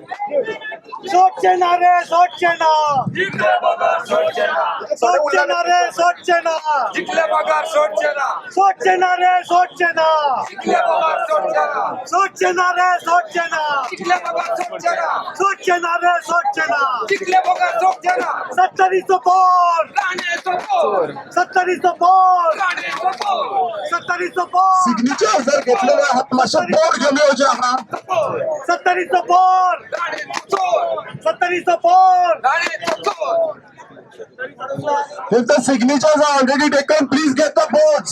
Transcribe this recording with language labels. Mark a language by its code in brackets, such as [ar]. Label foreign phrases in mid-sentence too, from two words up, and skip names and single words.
[kok] सोडचे ना रे सोडचे ना! सोडचे ना रे सोडचे ना! जिंकले बघा सोडचे ना सोडचे ना रे सोडचे ना! जिंकले बघा सोडचे ना सोडचे ना रे सोडचे ना! जिंकले बघा सोडचे ना सोडचे ना रे सोडचे ना! जिंकले बघा सोडचे ना [mr] 70चं बोर्ड! राणेचं बोर 70चं बोर्ड! राणेचं बोर 70चं बोर्ड! [kok] सिग्नेचर जर घेतलेले आहात मातशे बोर्ड घेवन येवचे हांगा [mr] 70चं बोर्ड! राणेचं चोर 70चं बोर्ड! राणेचं चोर [en] If the signatures are already taken, please get the boards.